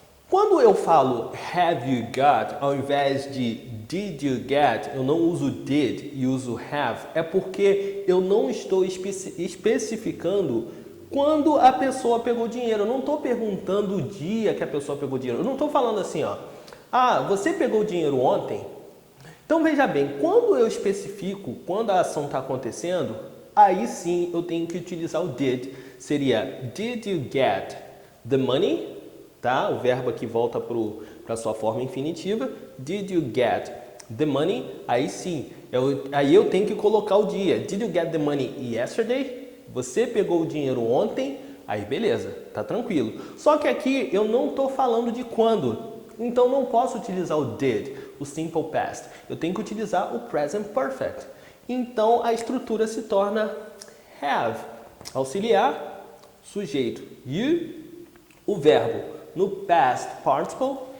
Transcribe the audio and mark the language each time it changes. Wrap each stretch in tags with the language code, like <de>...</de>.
<pt>Quando eu falo</pt> <en>have you got,</en> <pt>ao invés de</pt> <en>did you get,</en> <pt>eu não uso did e uso have, é porque eu não estou especificando quando a pessoa pegou dinheiro. Eu não estou perguntando o dia que a pessoa pegou dinheiro. Eu não estou falando assim, ó. Ah, você pegou dinheiro ontem? Então veja bem, quando eu especifico quando a ação está acontecendo, aí sim eu tenho que utilizar o did. Seria</pt> <en>did you get the money?</en> <pt>Tá? O verbo aqui volta para a sua forma infinitiva.</pt> <en>Did you get the money?</en> <pt>Aí sim, aí eu tenho que colocar o dia.</pt> <en>Did you get the money yesterday?</en> <pt>Você pegou o dinheiro ontem? Aí beleza, tá tranquilo. Só que aqui eu não estou falando de quando. Então não posso utilizar o did, o simple past. Eu tenho que utilizar o present perfect. Então a estrutura se torna have. Auxiliar, sujeito you, o verbo no past participle.</pt>